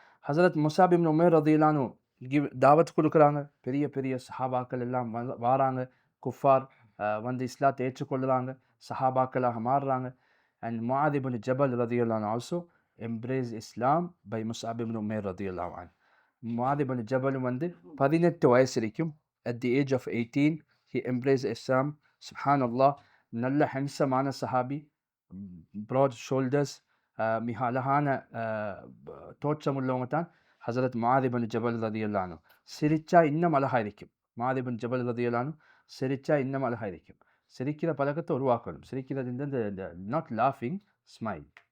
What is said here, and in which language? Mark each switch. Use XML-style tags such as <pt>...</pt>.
<ta>ஹஸரத் முஸஅப் இப்னு உமைர் ரதியல்லாஹு அன்ஹு தாவத் கொடுக்குறாங்க. பெரிய பெரிய சஹாபாக்கள் எல்லாம் வாராங்க. குஃபார் வந்து இஸ்லாத்தை ஏற்றுக்கொள்ளுறாங்க, சஹாபாக்களாக மாறுறாங்க.</ta> <en>And Muadh ibn Jabal ரதியல்லாஹு அன்ஹு also embrace Islam by Musab ibn Umair ரதியல்லாஹு அன்ஹு. Muadh ibn Jabal</en> <ta>வந்து 18 வயசு வரைக்கும்</ta> <en>at the age of 18 he embraced Islam.</en> <ar>சுப்ஹானல்லாஹ்.</ar> <ta>நல்ல ஹென்சமான சஹாபி,</ta> <en>broad shoulders,</en> <ta>மிக அழகான தோற்றம் உள்ளவங்க தான் ஹஸரத் முஆத் இப்னு ஜபல் ரதியல்லாஹு அன்ஹு. சிரிச்சா இன்னும் அழகாக இருக்கும். முஆத் இப்னு ஜபல் ரதியல்லாஹு அன்ஹு சிரிச்சா இன்னும் அழகாக இருக்கும். சிரிக்கிற பழக்கத்தை உருவாக்கணும். சிரிக்கிறது இந்த</ta> <en>Not லாஃபிங், smile.</en>